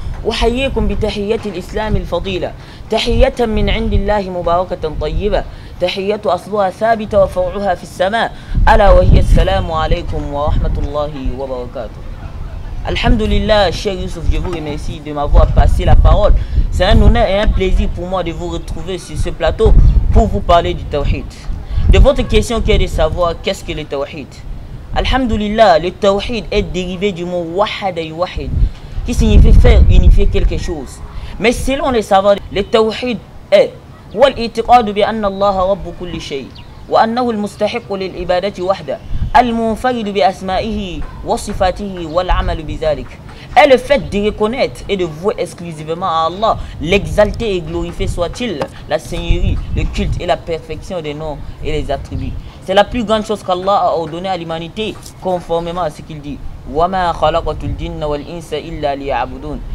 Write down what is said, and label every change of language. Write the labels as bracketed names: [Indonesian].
[Arabic] أحييكم بتحية الإسلام الفضيلة تحية من عند الله مباركة طيبة تحية أصلها ثابتة وفوعها في السماء ألا وهي السلام عليكم ورحمة الله وبركاته. [French] Alhamdulillah, cher Youssouf, je vous remercie de m'avoir passé la parole. C'est un honneur et un plaisir pour moi de vous retrouver sur ce plateau pour vous parler du tawhid. De votre question qui est de savoir qu'est-ce que le tawhid. Alhamdulillah, le tawhid est dérivé du mot wahada yuwahid, qui signifie faire unifier quelque chose. Mais selon les savants, le tawhid est [Arabic] والإعتقاد بأن الله رب كل شيء وأنه المستحق للعبادة وحده المنفرد بأسمائه وصفاته والعمل بذلك. [French] Et le fait de reconnaître et de vouer exclusivement à Allah, l'exalter et glorifier soit-il, la seigneurie, le culte et la perfection des noms et les attributs. C'est la plus grande chose qu'Allah a ordonné à l'humanité, conformément à ce qu'il dit. [Arabic] وَمَا خَلَقَتُ الْجِنَّ وَالْإِنسَ إِلَّا لِيَعْبُدُونَ.